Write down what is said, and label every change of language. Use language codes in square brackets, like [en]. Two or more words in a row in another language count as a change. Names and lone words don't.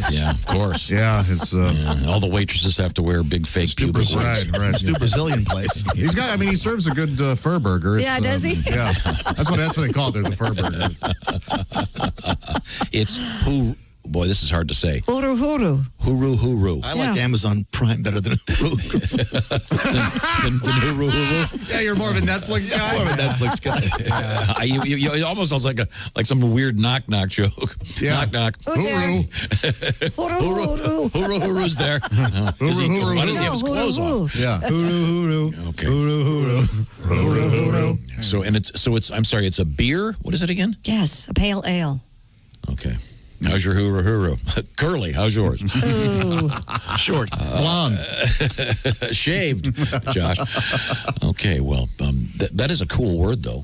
[en] Yeah, of course. Yeah, it's all the waitresses have to wear big fake pubic wigs. Right. It's a new Brazilian place. He serves a good fur burger. Yeah, does he? Yeah, that's what they call it. There's a fur burger. It's boy, this is hard to say. Huru huru. Huru huru. I like Amazon Prime better than Huru. than huru huru. Yeah, you're more of a Netflix guy. More of a Netflix guy. You it almost sounds like some weird knock joke. Yeah. Knock. Huru. Huru huru's there. Why does he have his clothes off? Yeah. Huru. Okay. Huru. So it's I'm sorry, it's a beer? What is it again? Yes, a pale ale. Okay. How's your huru? Curly, how's yours? Ooh. Short. Blonde. Shaved, Josh. Okay, well, that is a cool word, though.